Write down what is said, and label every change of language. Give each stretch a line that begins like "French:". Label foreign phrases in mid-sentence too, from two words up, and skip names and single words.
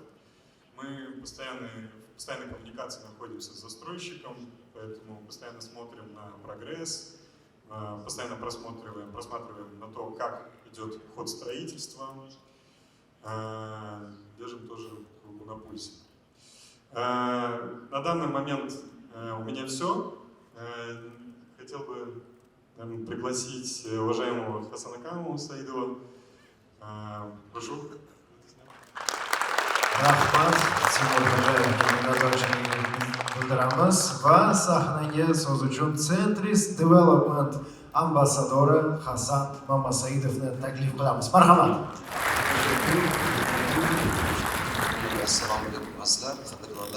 Russian: Мы в постоянной коммуникации находимся с застройщиком, поэтому постоянно смотрим на прогресс, постоянно просматриваем на то, как идет ход строительства, держим тоже руку на пульсе. На данный момент у меня все. Хотел бы пригласить уважаемого Хасана Камова Саидова. Прошу.
Uzbek: Rahmat, bildiramiz va sahnaga so'z uchun Centris Development ambassadori Hasan Mamasaidovni taklif qilamiz. Marhamat. Assalomu alaykum sizlar, qadrdonlar.